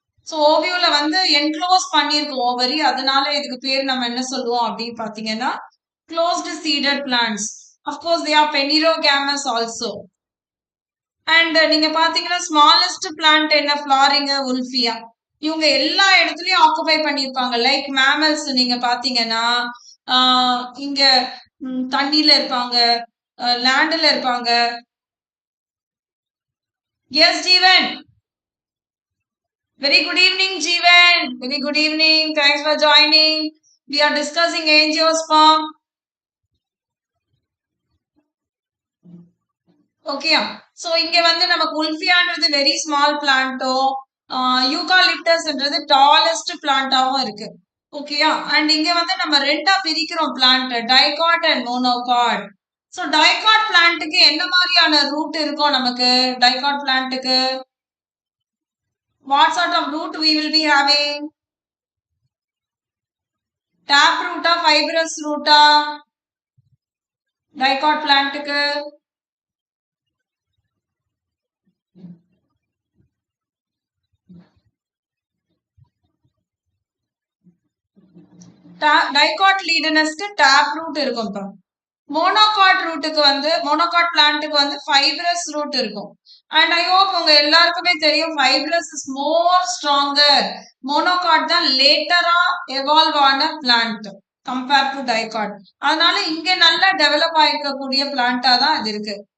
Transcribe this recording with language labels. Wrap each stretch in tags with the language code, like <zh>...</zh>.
<ta>So ovule வந்து enclose பண்ணிருக்கு ovary, அதனால இதுக்கு பேர் நம்ம என்ன சொல்லுவோம் அப்படி பாத்தீங்கன்னா</ta> <en>closed seeded plants. Of course, they are phanerogamous also.</en> <ta>And நீங்க பாத்தீங்கன்னா ஸ்மாலஸ்ட் பிளான்ட் என்ன ஃபிளாரிங்க உல்ஃபியா. இவங்க எல்லா இடத்துலயும் ஆக்குபை பண்ணியிருப்பாங்க. லைக் மேமல்ஸ் நீங்க பாத்தீங்கன்னா இங்க தண்ணியில இருப்பாங்க, லேண்ட்ல இருப்பாங்க.</ta> <en>Yes Jeevan. Very good evening, Jeevan. Very good evening. Thanks for joining. We are discussing angiosperm. Okay.</en> <ta>So, இங்க வந்து நமக்கு உல்ஃபியான்றது வெரி ஸ்மால் பிளான்ட்டோ, யூகாலிப்டஸ்ன்றது டாலஸ்ட் பிளான்ட்டாவும் இருக்கு. ஓகேயா? அண்ட் இங்க வந்து நம்ம ரெண்டா பிரிக்கிறோம் plant, dicot and monocot. So dicot பிளான்ட்டுக்கு என்ன மாதிரியான ரூட் இருக்கும் நமக்கு?</ta> <en>Dicot பிளான்ட்டுக்கு what sort of root we will be having? Tap root or fibrous root?</en> <ta>Dicot plant க்கு dicotyledonous க்கு tap root இருக்கும்பா. மோனோகாட் ரூட்டுக்கு வந்து மோனோகாட் பிளான்ட்டுக்கு வந்து ஃபைப்ரஸ் ரூட் இருக்கும்.</ta> <en>and I hope</en> <ta>உங்க எல்லாருக்குமே தெரியும்</ta> <en>Fibrous is more stronger.</en> <ta>Monocot தான் லேட்டரா எவால்வ் ஆன பிளான்ட் கம்பேர் டு டைகாட். அதனால இங்க நல்லா டெவலப் ஆயிருக்கக்கூடிய பிளான்ட்டா தான் இது இருக்கு.</ta>